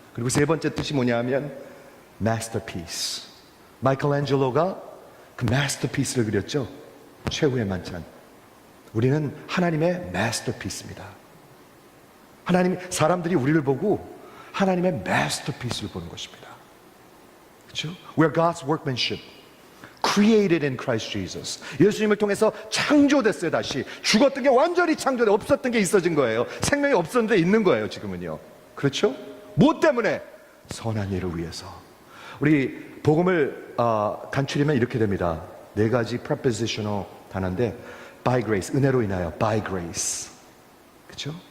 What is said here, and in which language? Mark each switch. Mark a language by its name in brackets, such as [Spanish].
[Korean] 그리고 세 번째 뜻이 뭐냐 하면 masterpiece. 마이클앤젤로가 그 masterpiece를 그렸죠. 최후의 만찬. 우리는 하나님의 masterpiece입니다. 사람들이 우리를 보고 하나님의 masterpiece를 보는 것입니다. 그렇죠? [English] We're God's workmanship, created in Christ Jesus. [Korean] 예수님을 통해서 창조됐어요. 다시 죽었던 게 완전히 창조돼, 없었던 게 있어진 거예요. 생명이 없었는데 있는 거예요. 지금은요. 그렇죠? 뭐 때문에? 선한 일을 위해서. 우리 복음을 간추리면 이렇게 됩니다. 네 가지 prepositional 단어인데, [English] by grace, [Korean] 은혜로 인하여, [English] by grace. [Korean] 그렇죠?